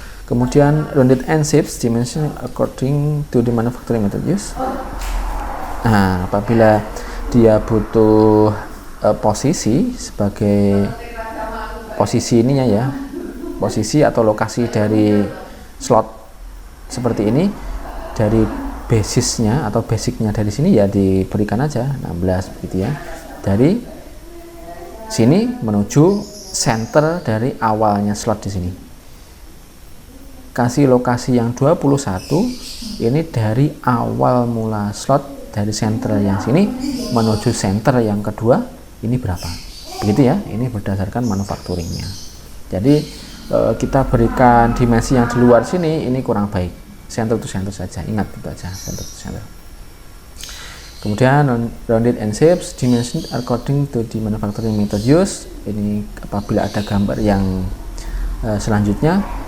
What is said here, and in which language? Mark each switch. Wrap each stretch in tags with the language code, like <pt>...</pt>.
<en>Kemudian rounded end shapes dimension according to the manufacturing method used.</en> <id>Nah, apabila dia butuh posisi sebagai posisi ininya ya, posisi atau lokasi dari slot seperti ini, dari basisnya atau basicnya dari sini ya diberikan aja 16 gitu ya, dari sini menuju center dari awalnya slot di sini. Kasih lokasi yang 21, ini dari awal mula slot dari center yang sini menuju center yang kedua, ini berapa? Begitu ya, ini berdasarkan manufacturingnya. Jadi kita berikan dimensi yang di luar sini, ini kurang baik.</id> <en>Center to center</en> <id>saja, ingat itu aja,</id> <en>center to center. Kemudian rounded end shapes dimension according to the manufacturing method used.</en> <id>Ini apabila ada gambar yang selanjutnya.</id>